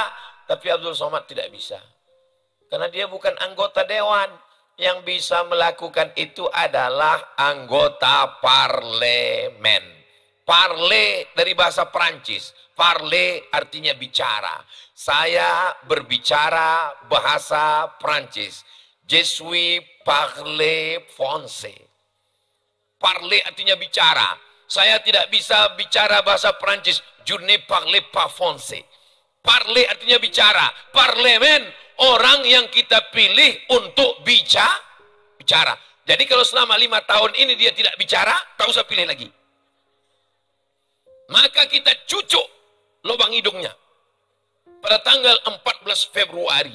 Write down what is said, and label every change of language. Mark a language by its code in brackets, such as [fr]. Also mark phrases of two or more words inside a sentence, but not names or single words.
[id] Tapi Abdul Somad tidak bisa. Karena dia bukan anggota dewan. Yang bisa melakukan itu adalah anggota parlemen. Parler dari bahasa Perancis. Parler artinya bicara. Saya berbicara bahasa Perancis. [fr] Je suis parler français. [id] Parler artinya bicara. Saya tidak bisa bicara bahasa Perancis. [fr] Je ne parle pas français. [id] Parler artinya bicara. Parlemen, orang yang kita pilih untuk bicara. Jadi kalau selama 5 tahun ini dia tidak bicara, tak usah pilih lagi. Maka kita cucuk lubang hidungnya pada tanggal 14 Februari.